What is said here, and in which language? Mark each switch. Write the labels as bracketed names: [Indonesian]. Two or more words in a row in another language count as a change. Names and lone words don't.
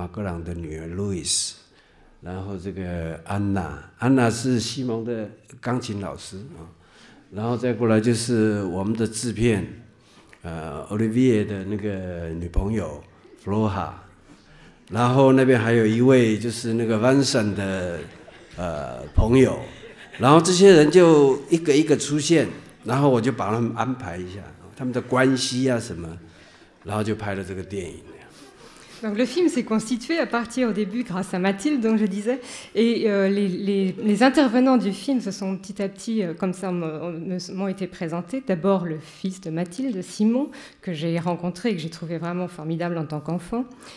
[Chinese] 格朗的女儿路易斯，然后这个安娜是西蒙的钢琴老师然后再过来就是我们的制片Olivier 的那个女朋友 Flora， 然后那边还有一位就是那个 Vincent 的朋友，然后这些人就一个一个出现，然后我就把他们安排一下，他们的关系啊什么，然后就拍了这个电影。 [French] Donc le film s'est constitué à partir au début grâce à Mathilde, donc je disais, et les intervenants du film se sont petit à petit, comme ça, m'ont été présentés. D'abord le fils de Mathilde, Simon, que j'ai rencontré et que j'ai trouvé vraiment formidable en tant qu'enfant.